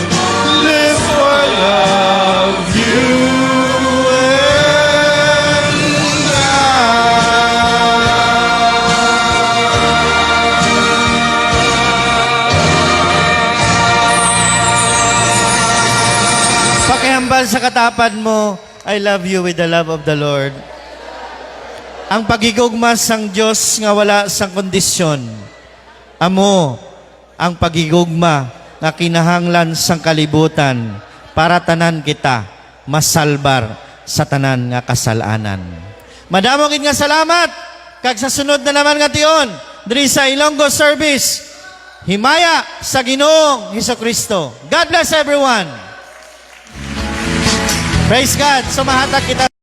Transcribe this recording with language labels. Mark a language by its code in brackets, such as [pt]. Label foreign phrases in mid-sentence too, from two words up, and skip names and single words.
[en] Live for love. You and I. [hil] Pakihambal sa katapan mo, [en] I love you with the love of the Lord. [hil] Ang pagigugma sang Diyos nga wala sang kondisyon. Amo ang pagigugma nga kinahanglan sang kalibutan para tanan kita masalbar sa tanan nga kasalanan. Madamo gid nga salamat kag sa sunod na naman nga tion diri sa Ilonggo service. Himaya sa Ginoong Hesukristo. [en] God bless everyone. Praise God. [hil] Sumahatag kita.